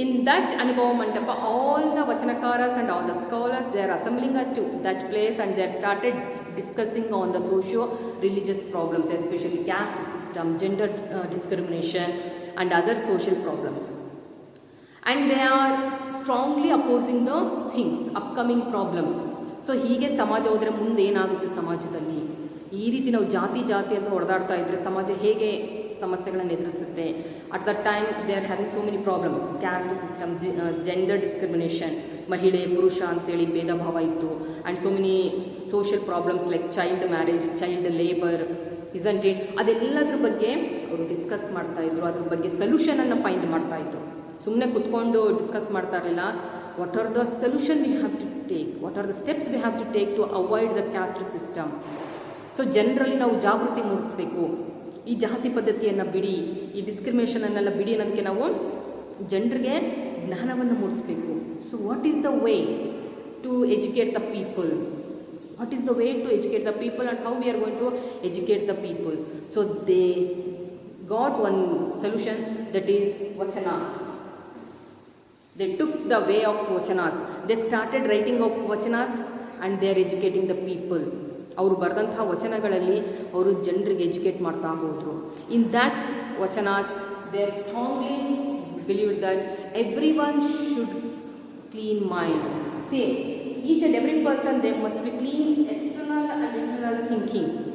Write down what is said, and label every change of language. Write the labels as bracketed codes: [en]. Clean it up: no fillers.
[en] In that Anubhava Mandapa, all the Vachanakaras and all the scholars, they are assembling at that place and they are started discussing on the socio-religious problems, especially caste system, gender discrimination and other social problems. And they are strongly opposing the things, upcoming problems. [kn] So ಹೀಗೆ ಸಮಾಜ ಹೋದರೆ ಮುಂದೆ ಏನಾಗುತ್ತೆ ಸಮಾಜದಲ್ಲಿ? ಈ ರೀತಿ ನಾವು ಜಾತಿ ಅಂತ ಹೊಡೆದಾಡ್ತಾ ಇದ್ದರೆ ಸಮಾಜ ಹೇಗೆ ಸಮಸ್ಯೆಗಳನ್ನು ಎದುರಿಸುತ್ತೆ? [en] at the time they are having so many problems, caste system, gender discrimination, [kn] ಮಹಿಳೆ ಪುರುಷ ಅಂತೇಳಿ ಭೇದ ಭಾವ ಇತ್ತು. [en] And so many social problems like child marriage, child labour, isn't it? [kn] ಅದೆಲ್ಲದ್ರ ಬಗ್ಗೆ ಅವರು ಡಿಸ್ಕಸ್ ಮಾಡ್ತಾಯಿದ್ರು, ಅದ್ರ ಬಗ್ಗೆ ಸೊಲ್ಯೂಷನನ್ನು ಫೈಂಡ್ ಮಾಡ್ತಾಯಿದ್ರು. ಸುಮ್ಮನೆ ಕುತ್ಕೊಂಡು ಡಿಸ್ಕಸ್ ಮಾಡ್ತಾ ಇರಲಿಲ್ಲ. [en] What are the solution we have to take, what are the steps we have to take to avoid the caste system. So [kn] ಜನರಲ್ಲಿ ನಾವು ಜಾಗೃತಿ ಮೂಡಿಸಬೇಕು. ಈ ಜಾತಿ ಪದ್ಧತಿಯನ್ನು ಬಿಡಿ, ಈ ಡಿಸ್ಕ್ರಿಮಿನೇಷನನ್ನೆಲ್ಲ ಬಿಡಿ ಅನ್ನೋದಕ್ಕೆ ನಾವು ಜನರಿಗೆ ಜ್ಞಾನವನ್ನು ಮೂಡಿಸಬೇಕು. [en] So what is the way to educate the people? What is the way to educate the people and how we are going to educate the people? So they got one solution, that is vachanas. They took the way of vachanas. They started writing of vachanas and they are educating the people. [kn] ಅವರು ಬರೆದಂಥ ವಚನಗಳಲ್ಲಿ ಅವರು ಜನರಿಗೆ educate ಮಾಡ್ತಾ ಹೋದರು. [en] In that vachanas they are strongly believe that everyone should clean mind. See each and every person they must be clean external and internal thinking.